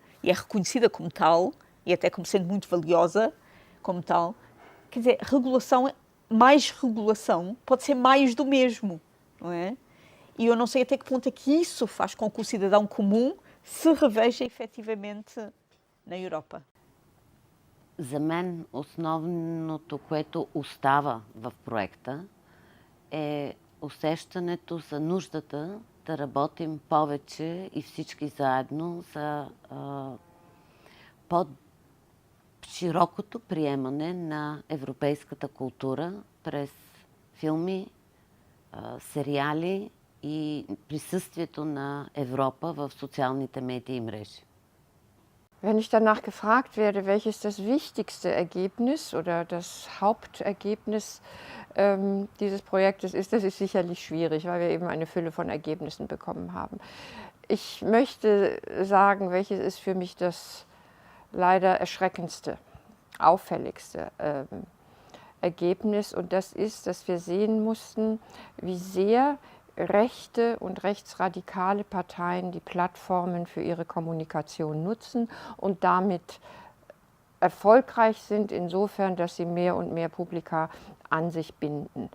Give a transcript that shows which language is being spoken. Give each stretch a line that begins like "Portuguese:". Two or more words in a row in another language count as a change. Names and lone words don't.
Portuguese: E é reconhecida como tal, e até como sendo muito valiosa como tal, quer dizer, mais regulação pode ser mais do mesmo, não é? E eu não sei até que ponto é que isso faz com que o cidadão comum se reveja efectivamente na Europa.
Bulgarian: За мен основното, което остава в проекта, е усещането за нуждата да работим повече и всички заедно за по-широкото приемане на европейската култура през филми, сериали и присъствието на Европа в социалните медии и мрежи.
German: Wenn ich danach gefragt werde, welches das wichtigste Ergebnis oder das Hauptergebnis dieses Projektes ist, das ist sicherlich schwierig, weil wir eben eine Fülle von Ergebnissen bekommen haben. Ich möchte sagen, welches ist für mich das leider erschreckendste, auffälligste Ergebnis, und das ist, dass wir sehen mussten, wie sehr rechte und rechtsradikale Parteien die Plattformen für ihre Kommunikation nutzen und damit erfolgreich sind, insofern, dass sie mehr und mehr Publika an sich binden.